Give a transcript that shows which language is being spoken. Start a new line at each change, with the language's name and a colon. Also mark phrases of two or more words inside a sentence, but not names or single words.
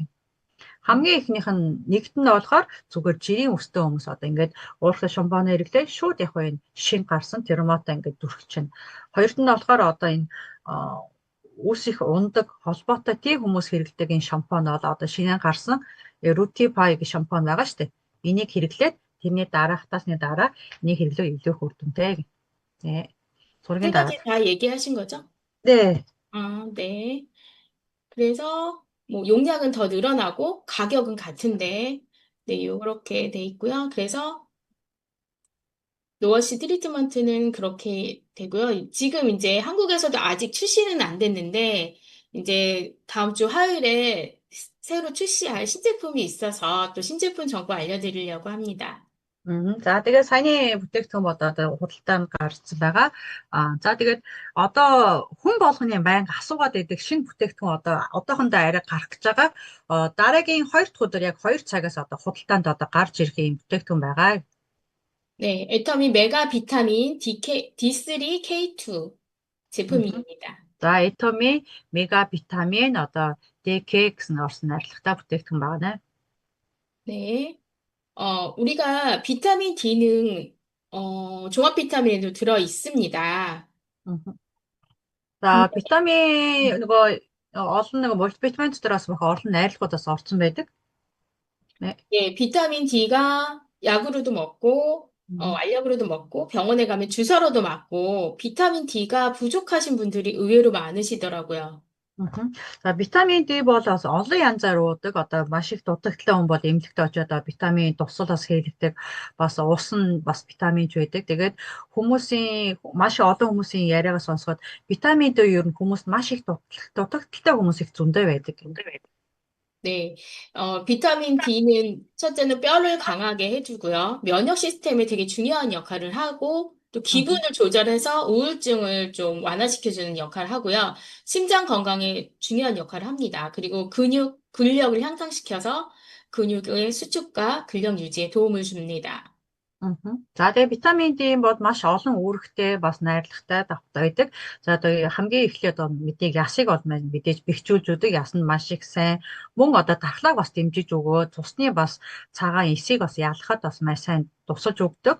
Mongolian: Хамгийн ихнийх нь нэгт нь болохоор зүгээр жирийн өстэй хүмүүс одоо ингээд уурхтай шампунаа хэрэглээд шууд яг энэ шин гарсан термота ингээд дүрхчихнэ. Хоёрт нь болохоор одоо энэ үс их ундаг холбоотой тийм хүмүүс хэрэглэдэг энэ шампунь бол одоо шинээр гарсан Ruti-Pay гэх шампунь байгаа шүү дээ. Энийг хэрэглээд тэрний дараа хатаасны дараа энийг хэрэглээ илүү их үр дүнтэй гэх.
Korean: 네. 세 가지 다 얘기하신 거죠? 네. 아, 네. 그래서 뭐 용량은 더 늘어나고 가격은 같은데, 네, 이렇게 돼 있고요. 그래서 노워시 트리트먼트는 그렇게 되고요. 지금 이제 한국에서도 아직 출시는 안 됐는데, 이제 다음 주 화요일에 새로 출시할 신제품이 있어서 또 신제품 정보 알려드리려고 합니다.
Mongolian: За тэгээд саяны бүтээгдэхүүн одоо худалдаанд гарсан байгаа. За тэгээд одоо хүн болгоны байнга асуугаад байдаг шинэ бүтээгдэхүүн одоо одоохондоо арай гарах гэж байгаа. Дараагийн 2 дахь өдөр яг 2 цагаас одоо худалдаанд одоо гарч ирэх юм бүтээгдэхүүн байгаа.
Korean: 네, 애터미 메가 비타민 D3 K2 제품입니다.
Mongolian: За Atomy Mega Vitamin одоо DK гэсэн орсон найрлагатай бүтээгдэхүүн байна.
Korean: 네. 우리가 비타민 D는 종합 비타민에도 들어 있습니다.
Mongolian: За витамин нөгөө олон нөгөө мультивитамин дотор бас их олон найрлагуудаас орсон байдаг.
Korean: 예, 비타민 D가 약으로도 먹고 알약으로도 먹고 병원에 가면 주사로도 맞고 비타민 D가 부족하신 분들이 의외로 많으시더라고요. Мгм.
Mongolian: За витамин D бол бас олон янзаар уудаг. Одоо маш их дутагдaltaй хүн бол эмнэлэгт очиод витамин дусал бас хийлэгдэг. Бас ус нь бас витаминч байдаг. Тэгээд маш олон хүмүүсийн яриагаа сонсоход витамин D ер нь хүмүүст маш их дутагдaltaй хүмүүс их зөндөө байдаг.
Korean: 네, 비타민 D는 첫째는 뼈를 강하게 해주고요. 면역 시스템에 되게 중요한 역할을 하고, 또 기분을 음, 조절해서 우울증을 좀 완화시켜주는 역할을 하고요. 심장 건강에 중요한 역할을 합니다. 그리고 근력을 향상시켜서 근육의 수축과 근력 유지에 도움을 줍니다. мгм.
Mongolian: За тэгээ витамин D бол маш олон үүрэгтэй бас найрлагатай давтай байдаг. За одоо хамгийн эхлээд одоо мэдээж ясыг бол мэдээж бэхжүүлж өгдөг. Яс нь маш их сайн. Мөн одоо дархлааг бас дэмжиж өгөө. Цусны бас цагаан эсийг бас ялахад бас маш сайн тусалж өгдөг.